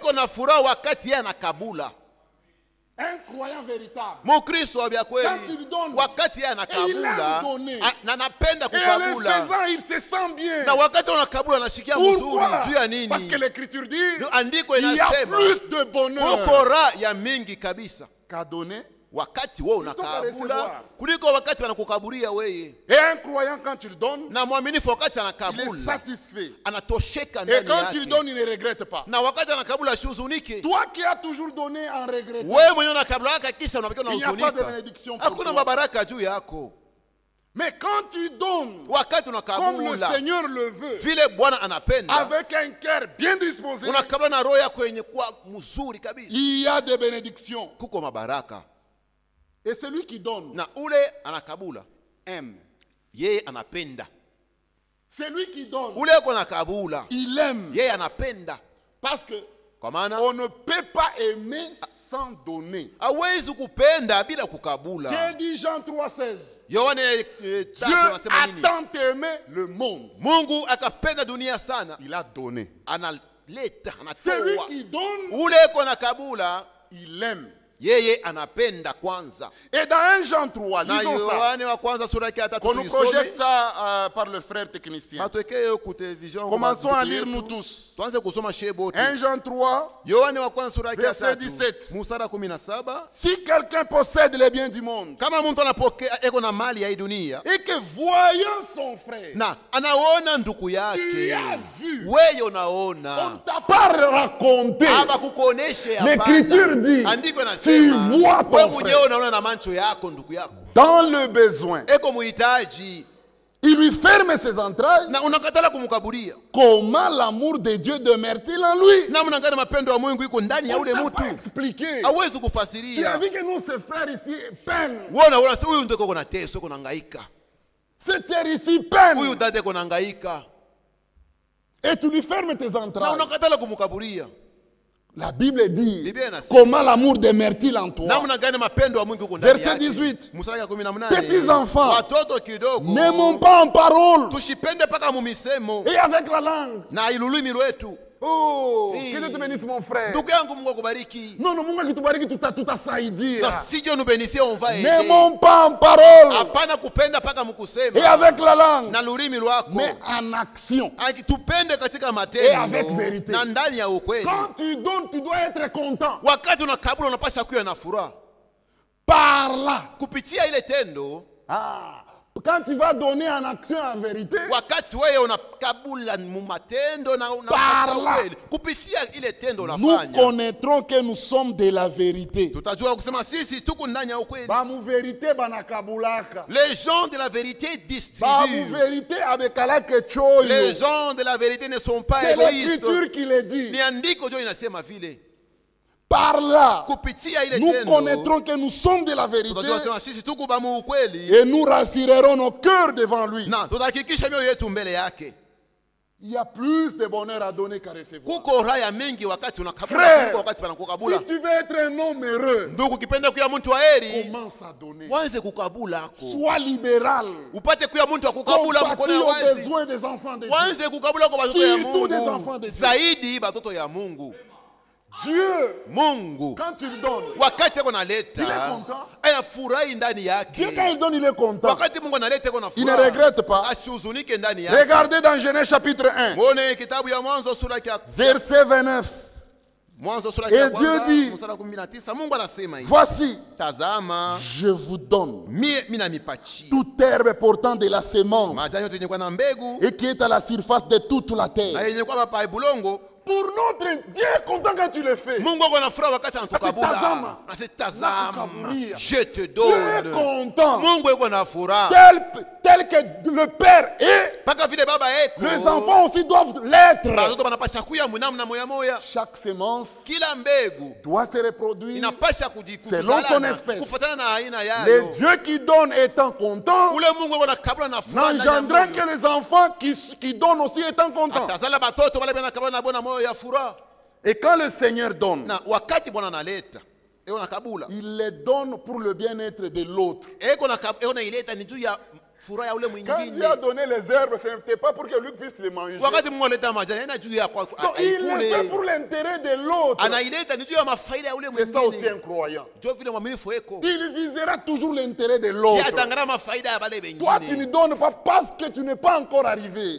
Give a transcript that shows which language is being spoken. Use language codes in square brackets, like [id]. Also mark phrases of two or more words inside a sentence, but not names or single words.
[fr] Un croyant véritable, quand il donne, et il aime donner, et en le faisant, il se sent bien. Pourquoi? Parce que l'Écriture dit il y a plus de bonheur qu'à donner [sw] wakati wewe unakabula kuliko wakati wanakukaburia wewe. [fr] Et un croyant quand il donne, [sw] Na mwaminifu wakati [fr] il est [sw] anakabula [fr] satisfait. [sw] anatosheka [fr] Et [sw] ndani [fr] quand il [sw] yake. [fr] donne, il ne regrette pas. [sw] Na wakati anakabula shuzunike. [fr] Toi qui as toujours donné en regrettant, [sw] Wewe mwenyewe unakabula kisha unabaki [fr] il n'y a pas de [sw] unahuzunika. [fr] bénédiction pour [sw] Hakuna [fr] toi. [sw] mabaraka juu yako. [fr] Mais quand tu donnes, [sw] Wakati [fr] comme le [sw] unakabula [fr] Seigneur le veut, [sw] vile Bwana anapenda, [fr] avec un cœur bien disposé, [sw] unakabula na roho yako yenye kuwa mzuri kabisa, [fr] il y a des bénédictions. [sw] kuko mabaraka. [fr] Et celui qui donne [sw] Na ule anakabula [fr] aime. [sw] yeye anapenda. [fr] Celui qui donne, [sw] Ule uko nakabula [fr] il aime. [sw] yeye anapenda. [fr] Parce que [sw] Kwa maana [fr] on ne peut pas aimer sans donner. [sw] hawezi kupenda bila kukabula. [fr] J'ai dit Jean 3,16. [sw] Yohane [fr] Dieu [sw] 3 anasema [fr] a [sw] nini? [fr] tant aimé le monde. [sw] Mungu akapenda dunia sana, [fr] Il a donné. [sw] analeta, [fr] Celui [sw] anatoa. [fr] qui donne, [sw] Ule uko nakabula [fr] il aime. [sw] yeye anapenda kwanza. [fr] Et dans 1 Jean 3, [sw] Na [fr] lisons ça. [sw] Yohane wa kwanza sura ya 3 [fr] Qu'on nous projette ça par le frère technicien. Commençons à lire nous tous. [sw] Tuanze kusoma shebo. [fr] 1 Jean 3, [sw] Yohane wa kwanza sura ya [fr] verset 3 17. [sw] mstari 17. [fr] Si quelqu'un possède les biens du monde [sw] Kama mtu anapokea eko na mali ya hii dunia [fr] et que voyant son frère, [sw] na anaona ndugu [fr] tu [sw] yake, [fr] as vu, [sw] wewe [fr] on [sw] unaona, [fr] ne t'a pas raconté. [sw] hapa kukuoneshe [fr] L'Écriture dit, [sw] andiko [fr] tu [sw] nasema [fr] vois ton [sw] wewe [fr] frère [sw] mwenyewe unaona na macho yako ndugu yako [fr] dans le besoin. [sw] eko muhitaji [fr] Il lui ferme ses entrailles. [sw] na unakatala kumkaburia. [fr] Comment l'amour de Dieu demeure-t-il en lui? [sw] Namna gani mapendo ya Mungu iko ndani ya [fr] On [sw] ule [fr] t'a [sw] mtu? [fr] pas expliqué. [sw] Hawezi [fr] Tu as [sw] kufasiria. [fr] vu que nous, ces frères ici, peinent. [sw] Wona huyu ndio uko na teso, uko na hangaika. [fr] Cette sœur ici peine. [sw] Huyu dada uko na hangaika. [fr] Et tu lui fermes tes [sw] Na [fr] entrailles. [sw] unakatala kumkaburia. [fr] La Bible dit, [sw] Biblia inasema [fr] comment l'amour demeure-t-il en toi? [sw] namna gani mapendo ya Mungu iko ndani [fr] Verset [sw] yake. [fr] 18. [sw] Mstari wa 18. [fr] Petits enfants, [sw] Watoto kidogo. [fr] n'aimons pas en parole [sw] Tushipende paka mumisemo [fr] et avec la langue. [sw] na ilulimi lwetu. [fr] Oh, Oui. que Dieu te bénisse mon frère. [sw] Ndugu yangu Mungu akubariki. [fr] Non, non, [sw] Mungu akitubariki Na tutasaidia. sije nubenisie [fr] on va aider. N'aimons pas en parole [sw] Hapana kupenda paka mkusema. [fr] et avec la langue, [sw] Na lulimi lwako. [fr] mais en action. [sw] Tupende katika [fr] Et [sw] matendo [fr] avec vérité. [sw] na ndani ya ukweli. [fr] Quand tu donnes, tu dois être content. [sw] Wakati unakabula unapasha kuwa na furaha [fr] Par là. [sw] kupitia ile tendo. [fr] Ah, quand tu vas donner en action en vérité, [sw] Wakati wewe unakabula mu matendo na [fr] Par [sw] katika [fr] là. [sw] ukweli, kupitia ile tendo [fr] nous [sw] unafanya, [fr] connaîtrons que nous sommes de la vérité. [sw] tutajua kusema sisi tuko ndani ya ukweli. Bamu vérité banakabulaka. [fr] Les gens de la vérité [sw] Bamu [fr] distribuent. [sw] vérité abekalake choyo. [fr] Les gens de la vérité ne sont pas C'est égoïstes. l'écriture qui le dit. [sw] Ni andiko ndio inasema vile. [fr] Par là, [sw] Kupitia ile [fr] nous [sw] tendo [fr] connaîtrons que nous sommes de la vérité [sw] tutajua kusema sisi tuko bamu ukweli [fr] et nous rassurerons nos cœurs devant lui. [sw] na tutahakikisha mioyo yetu mbele yake. [fr] Il y a plus de bonheur à donner qu'à recevoir. [sw] Kuko raha mingi wakati unakabula [fr] Frère, [sw] kuliko wakati wanakukabula. [fr] si tu veux être un homme heureux, [sw] Ndugu, ukipenda kuya mtu wa heri, [fr] commence à donner. [sw] wanze kukabula ako. [fr] Sois libéral. [sw] Upate kuya mtu wa kukabula mkono [fr] Compatis [sw] ya [fr] aux [sw] wazi. [fr] besoins des enfants de Dieu. [sw] Wanze kukabula kwa watoto ya [fr] Surtout des enfants de [sw] Mungu. [fr] Dieu. [sw] Zaidi batoto ya Mungu. [fr] Dieu, [sw] Mungu [fr] quand tu le donnes, [sw] wakati yako [fr] il est [sw] naleta [fr] content. [sw] anafurahi ndani [fr] Dieu, quand [sw] yake. [fr] il donne, il est content. [sw] Wakati Mungu analeta yako na [fr] Il ne [sw] furaha, [fr] regrette pas. [sw] asihuzunike ndani yake. [fr] Regardez dans Genèse chapitre 1, [sw] Mwone kitabu ya Mwanzo sura ya [fr] verset 29. [sw] Mwanzo sura [fr] Et [sw] ya [fr] Dieu [sw] kwanza [fr] dit, [sw] mstari wa 19. Mungu anasema hivi, [fr] Voici, [sw] tazama [fr] je vous donne [sw] mimi namipachi [fr] toute herbe portant de la semence [sw] majani yote yenye kuwa na mbegu [fr] et qui est à la surface de toute la [sw] na [fr] terre. [sw] yenye kuwa pa bulongo. [fr] Pour notre Dieu est content quand tu le fais. [sw] Mungu ako na furaha wakati Tazama. anatukabula. Nasitazama, Nakukabulia. [fr] je te Dieu est donne. content. [sw] Mungu yuko na furaha [fr] Tel que le Père est, [sw] mpaka vile baba eko. [fr] les enfants aussi doivent l'être. [sw] Batoto banapasha kuya munamna moya moya. [fr] Chaque semence [sw] Kila mbegu [fr] doit se reproduire. [sw] inapasha [fr] Selon son [sw] kujikuzalana [fr] espèce. [sw] kufuatana na aina [fr] Le [sw] yayo. [fr] Dieu qui donne étant content, [sw] Ule Mungu yuko na kabula na furaha ndani ya [fr] n'engendrant [sw] moyo. [fr] que les enfants qui donnent aussi étant contents. [sw] Atazala batoto wale bana kabula na bona moyo ya furaha. [fr] Et quand le Seigneur donne, [sw] Na wakati Bwana analeta eo na kabula [fr] il les donne pour le bien-être de l'autre. [sw] eko na ileta ni juu ya [fr] Quand Dieu a donné les herbes, ce n'était pas pour que lui puisse les manger. Non, il les fait pour l'intérêt de l'autre. C'est ça aussi un croyant. Il visera toujours l'intérêt de l'autre. Toi, tu ne donnes pas parce que tu n'es pas encore arrivé.